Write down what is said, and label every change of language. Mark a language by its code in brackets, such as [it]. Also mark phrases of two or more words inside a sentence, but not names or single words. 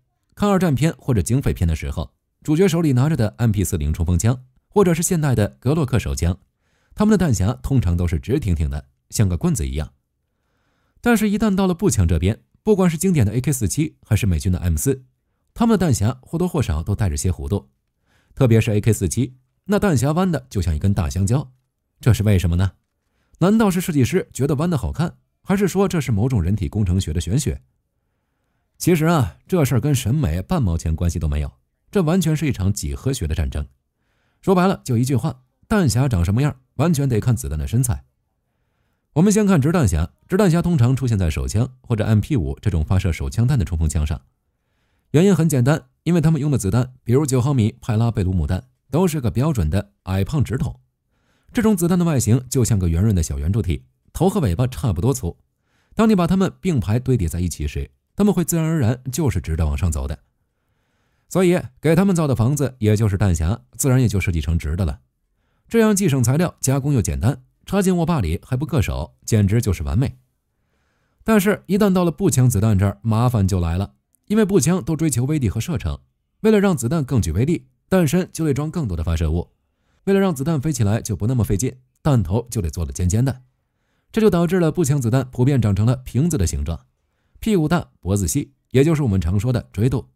[zh] 看二戰片或者警匪片的時候，主角手裡拿着的 MP40 衝鋒槍，或者是現代的格洛克手槍，他們的彈匣通常都是直挺挺的，像個棍子一樣。但是，一旦到了步槍這邊，不管是經典的 AK47 還是美軍的 M4， 他們的彈匣或多或少都帶着些弧度，特別是 AK47。那彈匣彎的就像一根大香蕉，這是為什麼呢？難道是設計師覺得彎的好看，還是說這是某種人體工程學的玄學？其實啊，這事兒跟審美半毛錢關係都沒有，這完全是一場幾何學的戰爭。說白了就一句話，彈匣長什麼樣，完全得看子彈的身材。我們先看直彈匣，直彈匣通常出現在手槍或者 MP5 這種發射手槍彈的衝鋒槍上。原因很簡單，因為他們用的子彈，比如9毫米派拉貝魯姆彈，都是個標準的矮胖直筒。這種子彈的外形就像個圓潤的小圓柱體，頭和尾巴差不多粗。當你把它們並排堆疊在一起時，它們會自然而然就是直的往上走的。所以給他們造的房子，也就是彈匣，自然也就設計成直的了。這樣既省材料，加工又簡單，插進握把裡還不硌手，簡直就是完美。但是，一旦到了步槍子彈這兒，麻煩就來了。因為步槍都追求威力和射程，為了讓子彈更具威力，彈身就得装更多的發射物，為了讓子彈飛起來就不那麼費勁，彈頭就得做得尖尖的。這就導致了步槍子彈普遍長成了瓶子的形狀，屁股大脖子細，也就是我們常說的锥肚。